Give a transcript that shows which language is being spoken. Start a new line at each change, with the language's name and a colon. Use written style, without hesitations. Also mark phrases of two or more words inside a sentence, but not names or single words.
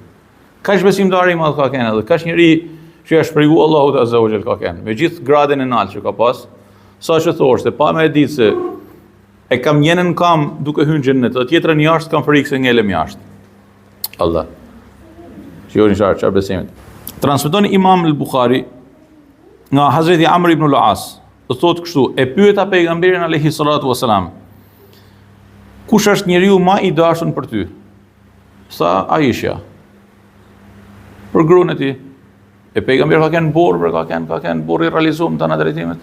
Albanian: Kaç besimtari i madh ka kenë edhe, kaç njeri që është shprehur Allahut
Arabic: azza wa jall
Albanian: ka kenë, me gjithë gradin e lartë që ka pas, sa që thoshte, pa me ditë se e kam njenën kam duke hyrë në xhenet, dhe tjetrën jashtë kam frikë se ngelem jashtë. Allah. Që çfarë besimit. Transmeton Imam al-Bukhari nga Hazreti Amr ibn al-As, do thotë kështu, e pyeta pejgamberin
Arabic: alayhi salatu wasalam,
Albanian: kush është njeriu më i dashur për ty? Sa Aisha. Për gruan e tij. E pejgamberi ka kenë burr, ka kenë burr i realizuar në të drejtimet.